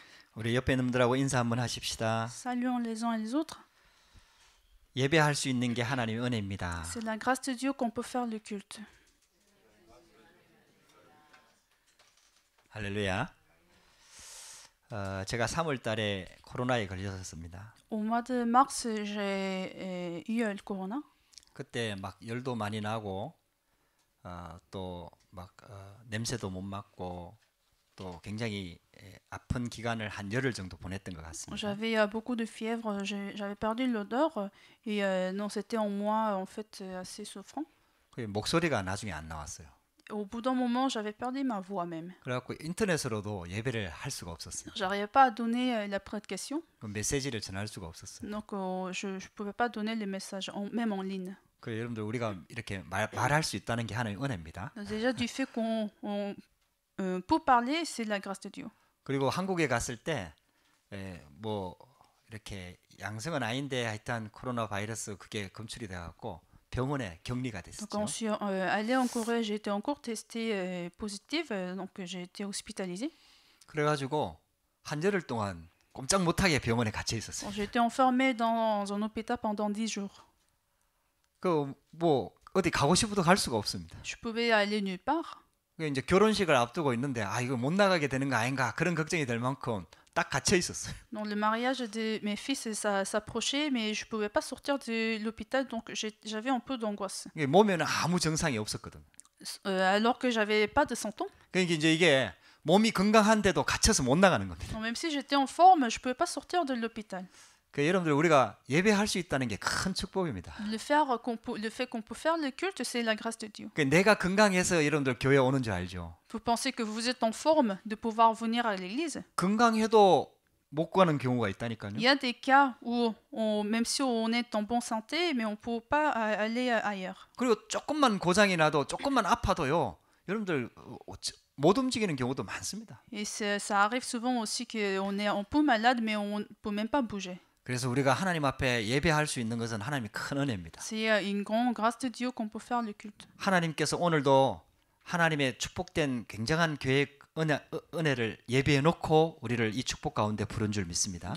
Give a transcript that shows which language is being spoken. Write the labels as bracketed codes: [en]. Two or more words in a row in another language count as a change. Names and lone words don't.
[ko] 우리 옆에 있는 분들하고 인사 한번 하십시다. [fr] Saluons les uns et les autres. [ko] 예배할 수 있는 게 하나님의 은혜입니다. [fr] C'est la grâce de Dieu qu'on peut faire le culte. [ko] 할렐루야. 제가 3월 달에 코로나에 걸렸었습니다. [fr] Au mois de mars, j'ai eu le corona. [ko] 그때 막 열도 많이 나고 또 막 냄새도 못 맡고 또 굉장히 아픈 기간을 한 열흘 정도 보냈던 것 같습니다. [fr] J'avais beaucoup de fièvre, j'avais perdu l'odeur et non, c'était un mois en fait assez souffrant. [ko] 그 목소리가 나중에 안 나왔어요. [fr] Au bout d'un moment, j'avais perdu ma voix même. [ko] 그래갖고 인터넷으로도 예배를 할 수가 없었어요. [fr] J'arrivais pas à donner la prédication, [ko] 그 메시지를 전할 수가 없었어요. [fr] donc je pouvais pas donner les messages, même en ligne. [ko] 그 여러분들 우리가 이렇게 말할 수 있다는 게 하나님의 은혜입니다. [fr] Déjà du fait qu'on peut parler, c'est la grâce de Dieu. [ko] 그리고 한국에 갔을 때 뭐 이렇게 양성은 아닌데 하여튼 코로나 바이러스 그게 검출이 돼갖고 병원에 격리가 [fr] Donc [ko] 됐었죠. [fr] quand je suis allée en Corée, j'ai été encore testée positive, donc j'ai été hospitalisée. [ko] 그래가지고 한 열흘 동안 꼼짝 못하게 병원에 갇혀 있었어요. [fr] Bon, j'ai été enfermée dans un hôpital pendant 10 jours. [ko] 그 뭐 어디 가고 싶어도 갈 수가 없습니다. [fr] Je pouvais aller nulle part. [ko] 그 이제 결혼식을 앞두고 있는데 이거 못 나가게 되는 거 아닌가 그런 걱정이 될 만큼 딱 갇혀 있었어요. [fr] Donc le mariage de mes fils s'approchait, mais je pouvais pas sortir de l'hôpital, donc j'avais un peu d'angoisse. [ko] 몸에는 아무 증상이 없었거든. [fr] Alors que j'avais pas de symptômes. [ko] 그러니까 이제 이게 몸이 건강한데도 갇혀서 못 나가는 겁니다. [fr] Donc même si j'étais en forme, je pouvais pas sortir de l'hôpital. [ko] 그 여러분들 우리가 예배할 수 있다는 게 큰 축복입니다. [fr] Le fait qu'on peut faire le culte, c'est la grâce de Dieu. [ko] 그 내가 건강해서 여러분들 교회 오는 줄 알죠? [fr] Vous pensez que vous êtes en forme de pouvoir venir à l'église? [ko] 건강해도 못 가는 경우가 있다니까요. [fr] Il y a des cas où, même si on est en bonne santé, mais on ne peut pas aller ailleurs. [ko] 그리고 조금만 고장이 나도 조금만 아파도요. 여러분들 못 움직이는 경우도 많습니다. [fr] Et ça arrive souvent aussi qu'on est un peu malade, mais on ne peut même pas bouger. [ko] 그래서 우리가 하나님 앞에 예배할 수 있는 것은 하나님의 큰 은혜입니다. [fr] C'est une grande grâce de Dieu qu'on peut faire le culte. [ko] 하나님께서 오늘도 하나님의 축복된 굉장한 계획 은혜를 예배해 놓고 우리를 이 축복 가운데 부른 줄 믿습니다.